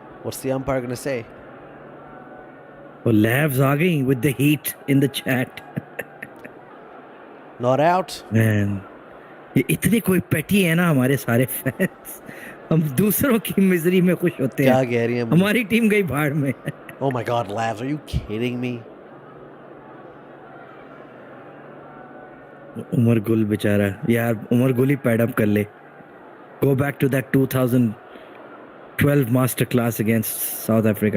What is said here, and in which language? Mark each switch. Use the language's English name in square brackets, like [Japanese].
[English] What's the umpire going to say? वो labs [Hindi] आ गई [English] with the heat in the chat. Not out. [Hindi] Man, ये इतने कोई petty है ना हमारे सारे fans. हम दूसरों की मिजरी में खुश होते क्या हैं. कह रही हैं? हमारी टीम गई भाड़ में. [English] Oh my God, Labs, are you kidding me? [Hindi] Umar Gul बेचारा यार, उमर गुल ही पैड अप कर ले. [English] Go back to that 2012 master class against South Africa.